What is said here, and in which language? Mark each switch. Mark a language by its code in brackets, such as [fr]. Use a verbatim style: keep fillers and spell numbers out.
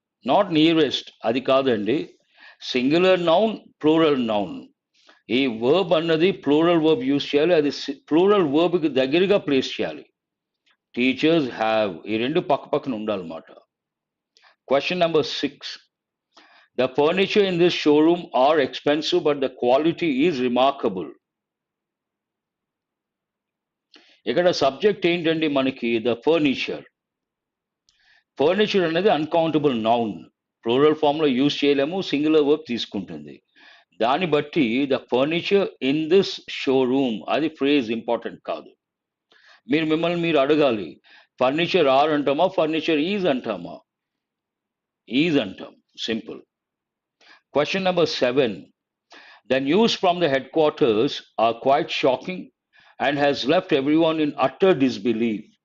[te] Not nearest అది కాదండి. Singular noun plural noun, ఈ వర్బ్ అన్నది ప్లూరల్ వర్బ్ యూజ్ చేయాలి. అది ప్లూరల్ వర్బ్కి దగ్గరగా ప్లేస్ చేయాలి. టీచర్స్ హ్యావ్, ఈ రెండు పక్క పక్కన ఉండాలన్నమాట. [en] Question number six. The furniture in this showroom are expensive, but the quality is remarkable. [te] ఇక్కడ సబ్జెక్ట్ ఏంటండి మనకి? The furniture. ఫర్నిచర్ అనేది అన్కౌంటబుల్ నౌన్, ప్లూరల్ ఫామ్ లో యూజ్ చేయలేము, సింగులర్ వర్బ్ తీసుకుంటుంది. దాన్ని బట్టి [en] the furniture in this showroom [te] అది ఫ్రేజ్ ఇంపార్టెంట్ కాదు. మీరు మిమ్మల్ని మీరు అడగాలి, [en] furniture are [te] అంటామా, [en] furniture is [te] అంటామా? ఈజ్ అంటాం, simple. [en] Question number seven. The news from the headquarters are quite shocking and has left everyone in utter disbelief.